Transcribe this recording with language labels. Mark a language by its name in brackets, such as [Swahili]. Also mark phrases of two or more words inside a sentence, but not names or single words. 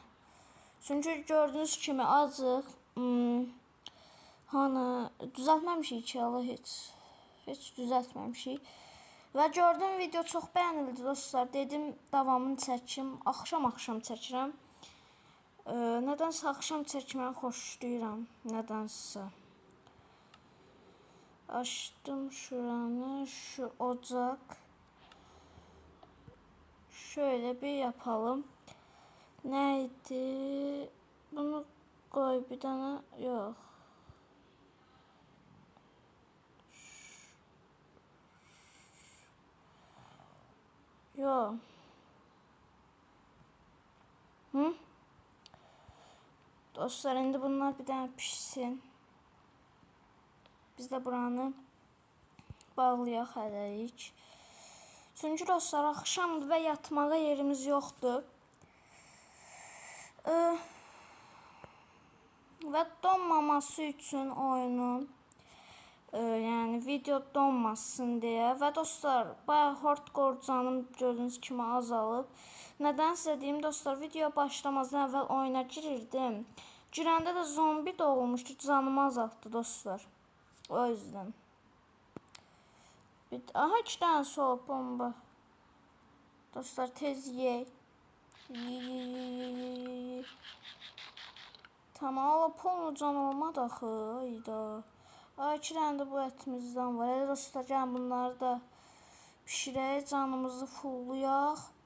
[Azerbaijani] Çünki gördüğünüz kimi acıq. Hani düzəltməmişik ki, Allah heç düzəltməmişik. Və gördüyüm video çox bəyənildi dostlar. Dedim davamını çəkim. Axşam çəkirəm. Nədənsə axşam çəkməyi xoşlayıram. Nədənsə. [Turkish] Açtım şuranı, şu ocak. Şöyle bir yapalım. Neydi? Bunu koy bir tane. Yok. Yok. Hı? [Azerbaijani] Dostlar, indi bunlar bir tane pişsin. Biz de buranı bağlayaq hələlik. Çünki dostlar, axşamdır və yatmağa yerimiz yoxdur. Və donmaması üçün oyunun, yəni video donmasın deyə. Və dostlar, bayağı hardcore canım gördüyünüz kimi azalıb. Nədənsə deyim dostlar, video başlamazdan əvvəl oyuna girirdim. Girəndə də zombi doğulmuşdu, canımı azaltdı dostlar. [Turkish] O yüzden. Aha, 2 tane soğuk bomba. [Azerbaijani] Dostlar tez yiyək. Tamam, ala polnu can olmadı axı. Ayda. Ay, 2 tane de bu ətimizdən var. Elə dostlar, gəlin bunları da pişirək, canımızı fullayaq.